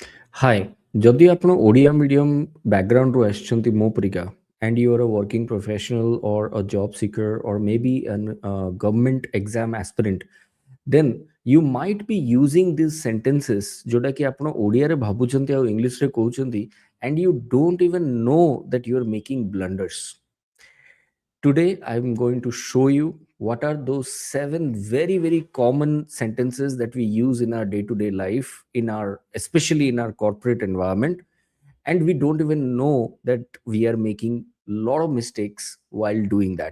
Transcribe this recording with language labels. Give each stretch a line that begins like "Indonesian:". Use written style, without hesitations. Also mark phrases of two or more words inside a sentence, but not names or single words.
English: Hi,
Odia: ଯଦି ଆପଣ ଓଡ଼ିଆ
English: medium backgroundରୁ
Odia: ଆସିଛନ୍ତି ମୋ ପରିକା
English: and you are a working professional or a job seeker or maybe an government exam aspirant, then you might be using these sentences
Odia: ଯୋଉଟା କି ଆପଣ ଓଡ଼ିଆରେ ଭାବୁଛନ୍ତି ଆଉ ଇଂଲିଶରେ କହୁଛନ୍ତି
English: and you don't even know that you are making blunders. Today, I'm going to show you what are those 7 very, very common sentences that we use in our day-to-day life, especially in our corporate environment, and we don't even know that we are making a lot of mistakes while doing that.